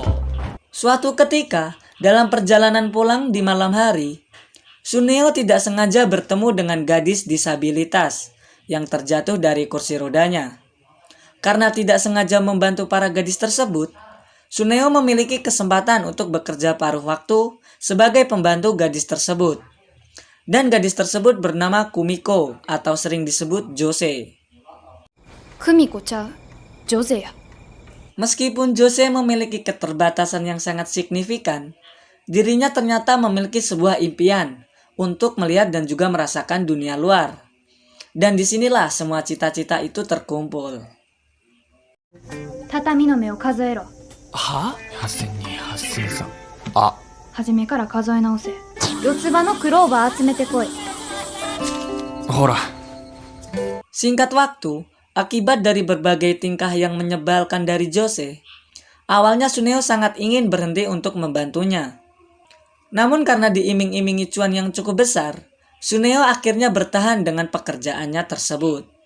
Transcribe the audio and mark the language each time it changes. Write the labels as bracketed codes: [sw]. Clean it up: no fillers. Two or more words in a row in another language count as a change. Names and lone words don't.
[id] Suatu ketika, dalam perjalanan pulang di malam hari, Suneo tidak sengaja bertemu dengan gadis disabilitas yang terjatuh dari kursi rodanya. Karena tidak sengaja membantu para gadis tersebut, Suneo memiliki kesempatan untuk bekerja paruh waktu sebagai pembantu gadis tersebut. Dan gadis tersebut bernama Kumiko atau sering disebut Jose. [ja] 久美子ちゃうジョゼや [id] Meskipun Jose memiliki keterbatasan yang sangat signifikan, dirinya ternyata memiliki sebuah impian untuk melihat dan juga merasakan dunia luar. Dan disinilah semua cita-cita itu terkumpul. [ja] 畳の目を数えろは ?8002、8003。あ、初めから数え直せ四つ葉のクローバー集めてこいほら。 [id] Singkat waktu, akibat dari berbagai tingkah yang menyebalkan dari Jose, awalnya Suneo sangat ingin berhenti untuk membantunya. Namun karena diiming-imingi cuan yang cukup besar, Suneo akhirnya bertahan dengan pekerjaannya tersebut.